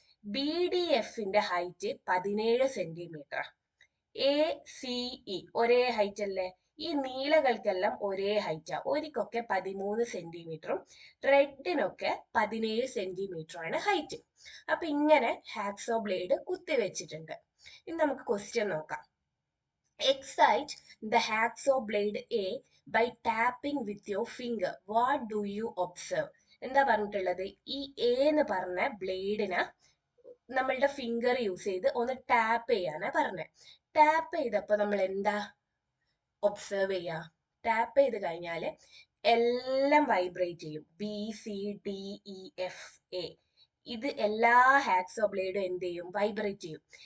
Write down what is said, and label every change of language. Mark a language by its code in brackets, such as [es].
[ml] B D എഫിന്റെ height 17 centimetre. A C E ഒരേ height അല്ലേ? ഈ നീളകൾക്കെല്ലാം ഒരേ ഹൈറ്റാ. ഒരിക്കൊക്കെ 13 സെന്റിമീറ്ററും റെഡിനൊക്കെ 17 സെന്റിമീറ്റർ ആണ് ഹൈറ്റ്. അപ്പൊ ഇങ്ങനെ ഹാക്സോ ബ്ലേഡ് കുത്തിവെച്ചിട്ടുണ്ട്. ഇനി നമുക്ക് ക്വസ്റ്റ്യൻ നോക്കാം. [en] Excite the hacksaw blade A by tapping with your finger. What do you observe? [ml] എന്താ പറഞ്ഞിട്ടുള്ളത്? ഈ എ എന്ന് പറഞ്ഞ ബ്ലേഡിനെ നമ്മളുടെ ഫിംഗർ യൂസ് ചെയ്ത് ഒന്ന് ടാപ്പ് ചെയ്യാനാ പറഞ്ഞത്. ടാപ്പ് ചെയ്തപ്പോ നമ്മൾ എന്താ ഒബ്സർവ് ചെയ്യാ? ടാപ്പ് ചെയ്ത് കഴിഞ്ഞാല് എല്ലാം വൈബ്രേറ്റ് ചെയ്യും. B C D E F A, ഇത് എല്ലാ ഹാക്സോ ബ്ലേഡും എന്ത് ചെയ്യും? വൈബ്രേറ്റ് ചെയ്യും.